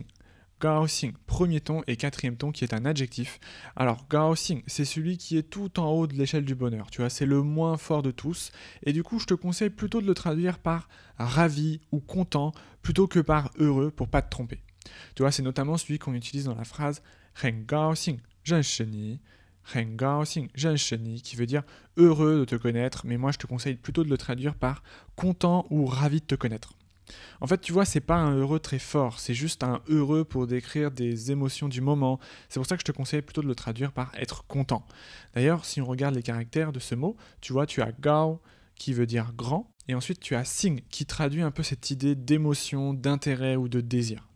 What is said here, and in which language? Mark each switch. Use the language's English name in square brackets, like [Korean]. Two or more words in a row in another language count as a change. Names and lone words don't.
[French] Gaoxing, premier ton et quatrième ton qui est un adjectif. Alors gaoxing, c'est celui qui est tout en haut de l'échelle du bonheur, tu vois, c'est le moins fort de tous. Et du coup, je te conseille plutôt de le traduire par ravi ou content plutôt que par heureux pour pas te tromper. Tu vois, c'est notamment celui qu'on utilise dans la phrase [Chinese] 很高兴认识你. 很高兴认识你, [French] qui veut dire heureux de te connaître, mais moi je te conseille plutôt de le traduire par content ou ravi de te connaître. En fait, tu vois, c'est pas un heureux très fort, c'est juste un heureux pour décrire des émotions du moment. C'est pour ça que je te conseille plutôt de le traduire par être content. D'ailleurs, si on regarde les caractères de ce mot, tu vois, tu as gao qui veut dire grand, et ensuite tu as sing qui traduit un peu cette idée d'émotion, d'intérêt ou de désir.